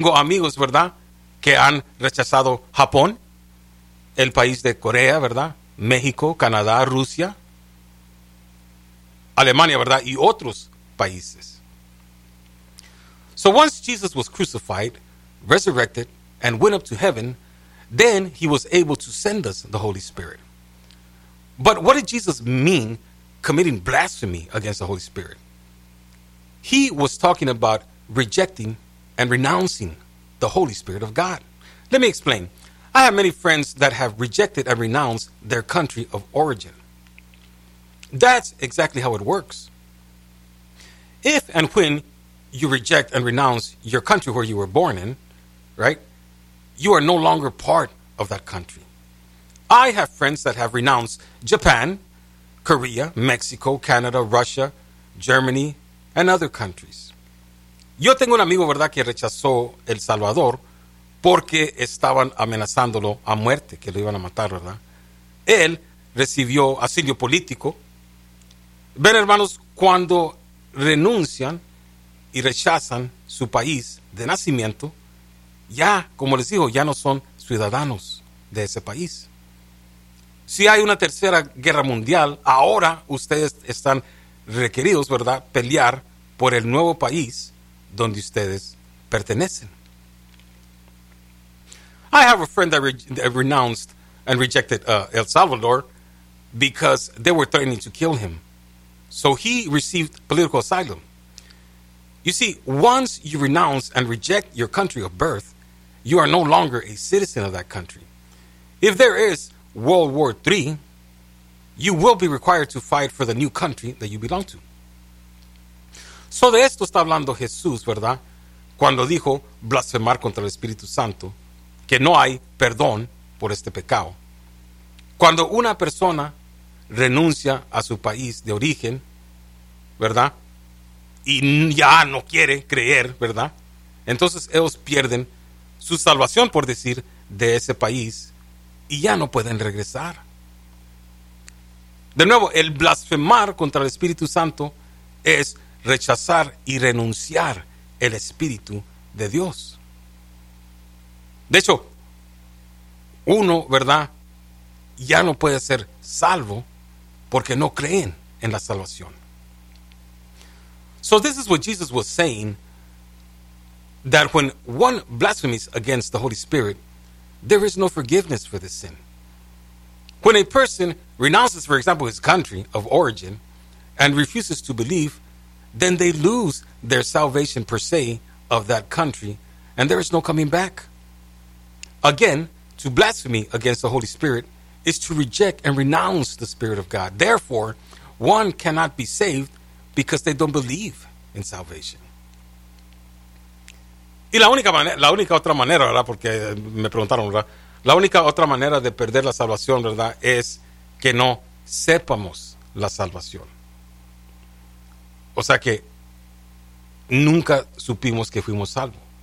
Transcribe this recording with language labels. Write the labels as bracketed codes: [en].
[es] Tengo amigos, ¿verdad?, que han rechazado Japón, el país de Corea, ¿verdad?, México, Canadá, Rusia, Alemania, ¿verdad?, y otros países. [en] So once Jesus was crucified, resurrected, and went up to heaven, then he was able to send us the Holy Spirit. But what did Jesus mean committing blasphemy against the Holy Spirit? He was talking about rejecting and renouncing the Holy Spirit of God. Let me explain. I have many friends that have rejected and renounced their country of origin. That's exactly how it works. If and when you reject and renounce your country where you were born in, right, you are no longer part of that country. I have friends that have renounced Japan, Korea, Mexico, Canada, Russia, Germany, and other countries. [es] Yo tengo un amigo, ¿verdad?, que rechazó El Salvador porque estaban amenazándolo a muerte, que lo iban a matar, ¿verdad? Él recibió asilo político. Ven, hermanos, cuando renuncian y rechazan su país de nacimiento, ya, como les digo, ya no son ciudadanos de ese país. Si hay una tercera guerra mundial, ahora ustedes están requeridos, ¿verdad?, pelear por el nuevo país donde ustedes pertenecen. [en] I have a friend that, that renounced and rejected El Salvador because they were threatening to kill him. So he received political asylum. You see, once you renounce and reject your country of birth, you are no longer a citizen of that country. If there is World War III, you will be required to fight for the new country that you belong to. [es] So de esto está hablando Jesús, ¿verdad? Cuando dijo blasfemar contra el Espíritu Santo, que no hay perdón por este pecado. Cuando una persona renuncia a su país de origen, ¿verdad? Y ya no quiere creer, ¿verdad? Entonces ellos pierden su salvación, por decir, de ese país y ya no pueden regresar. De nuevo, el blasfemar contra el Espíritu Santo es rechazar y renunciar el Espíritu de Dios. De hecho, uno, ¿verdad?, ya no puede ser salvo porque no creen en la salvación. [en] So this is what Jesus was saying, that when one blasphemes against the Holy Spirit, there is no forgiveness for this sin. When a person renounces, for example, his country of origin and refuses to believe, then they lose their salvation per se of that country, and there is no coming back. Again, to blaspheme against the Holy Spirit is to reject and renounce the Spirit of God. Therefore, one cannot be saved because they don't believe in salvation. [es] Y la única otra manera, ¿verdad? Porque me preguntaron, ¿verdad? La única otra manera de perder la salvación, ¿verdad?, es que no sepamos la salvación. O sea que nunca supimos que fuimos salvos.